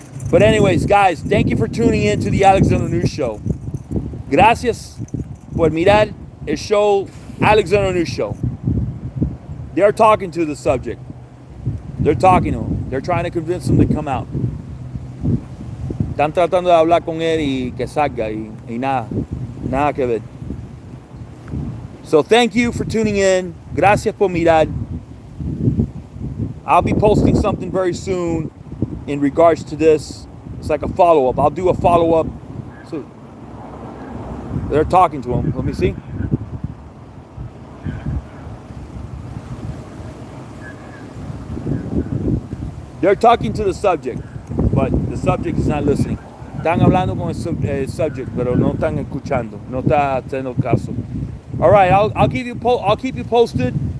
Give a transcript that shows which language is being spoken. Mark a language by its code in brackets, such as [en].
[en] But anyways, guys, thank you for tuning in to the Alexander News Show. [es] Gracias por mirar el show, Alexander News Show. [en] They're talking to the subject. They're talking to him. They're trying to convince him to come out. [es] Están tratando de hablar con él y que salga y nada que ver. [en] So thank you for tuning in. [es] Gracias por mirar. [en] I'll be posting something very soon in regards to this. It's like a follow-up. I'll do a follow-up. So they're talking to him. Let me see. They're talking to the subject, but the subject is not listening. [es] Están hablando con el subject, pero no están escuchando. No está haciendo caso. [en] All right, I'll keep you posted.